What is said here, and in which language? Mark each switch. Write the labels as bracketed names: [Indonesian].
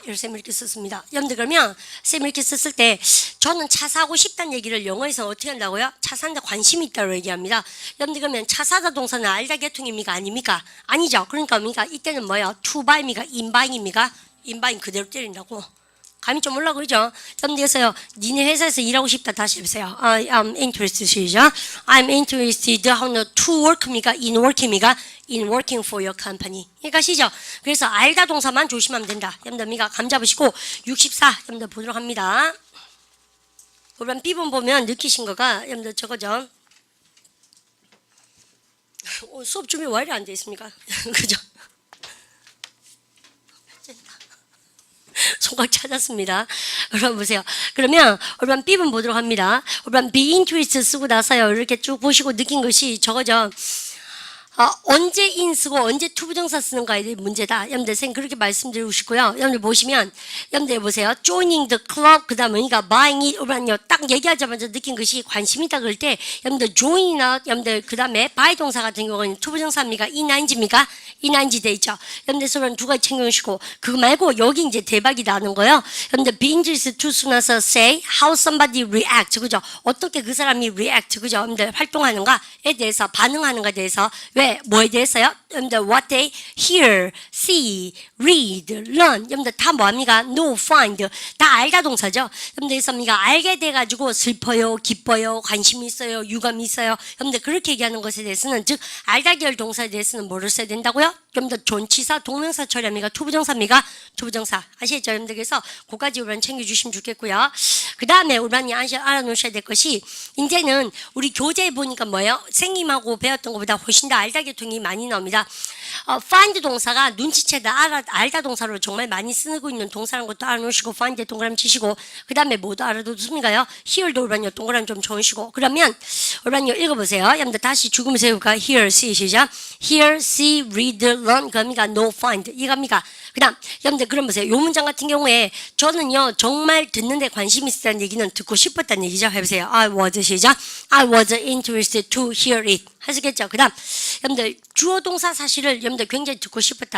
[Korean] 이렇게 쌤 이렇게 썼습니다. 여러분들 그러면 쌤 이렇게 썼을 때 저는 차 사고 싶다는 얘기를 영어에서 어떻게 한다고요? 차 사는데 관심이 있다고 얘기합니다. 여러분들 그러면 차 사다 동사는 알다 계통입니까? 아닙니까? 아니죠. 그러니까 뭡니까? 이때는 뭐예요? to buy입니까? in buy입니까? in buying 그대로 때린다고. 감이 좀 올라오고 그러죠? 여러분들께서요 니네 회사에서 일하고 싶다 다시 해보세요. [English] I am interested 시작. I'm interested to work입니까? in work입니까? in working for your company. [Korean] 그러니까 시죠? 그래서 알다 동사만 조심하면 된다. 여러분들 감 잡으시고 64 여러분들 보도록 합니다. 그럼 B번 보면 느끼신 거가 여러분들 저거죠? 수업 준비 왜 이리 안 돼 있습니까? 그죠? 손각 찾았습니다. 여러분 보세요. 그러면 여러분 B번 보도록 합니다. 여러분 be interested 쓰고 나서요. 이렇게 쭉 보시고 느낀 것이 저거죠. 언제 in 쓰고 언제 투부정사 쓰는가에 대한 문제다. 여러분들 쌤 그렇게 말씀드리고 싶고요. 여러분들 보시면 여러분들 보세요. [English] joining the club [Korean] 그 다음에 그러니까 buying it 여러분요 딱 얘기하자마자 느낀 것이 관심 있다 그럴 때 여러분들 join이나 여러분들 그 다음에 buy 동사 같은 경우는 투부정사입니까? ining입니까? ining 돼 있죠. 여러분들 서로 두 가지 챙겨주시고 그거 말고 여기 이제 대박이 나는 거예요. [English] 여러분들 be interested to 쓰고 나서 say how somebody react 그죠? [Korean] 어떻게 그 사람이 react 그죠? 여러분들 활동하는가에 대해서 반응하는가에 대해서 왜? 뭐에 대해서요? [English] 여러분들 what they hear, see, read, learn [Korean] 여러분들 다 뭐합니까? know, find 다 알다 동사죠. 여러분들 뭡니까? 알게 돼가지고 슬퍼요, 기뻐요, 관심이 있어요, 유감이 있어요. 여러분들 그렇게 얘기하는 것에 대해서는 즉 알다 계열 동사에 대해서는 뭐를 써야 된다고요? 여러분들 존치사, 동명사 처리합니까? 투부정사입니까? 투부정사 아시겠죠? 여러분들 그래서 그까지 우리 챙겨주시면 좋겠고요. 그 다음에 우리 알아놓으셔야 될 것이 이제는 우리 교재에 보니까 뭐예요? 생님하고 배웠던 것보다 훨씬 더 알다 계통이 많이 나옵니다. find 동사가 눈치채다 알다 동사로 정말 많이 쓰고 있는 동사라는 것도 알아놓으시고 find에 동그라미 치시고 그 다음에 뭐도 알아두십니까요? hear도 우리요 동그라미 좀 적으시고 그러면 우리요 읽어보세요. 여러분들 다시 죽으면서 해볼까? hear, see 시작. [English] hear, see, read, learn [Korean] 그겁니까? know, find 이겁니까? 그 다음, 여러분들, 그럼 보세요. 요 문장 같은 경우에 저는요, 정말 듣는데 관심 있었다는 얘기는 듣고 싶었다는 얘기죠. [English] 해보세요. I was, 시작. I was interested to hear it. [Korean] 하시겠죠? 그 다음, 여러분들, 주어 동사 사실을 여러분들 굉장히 듣고 싶었다.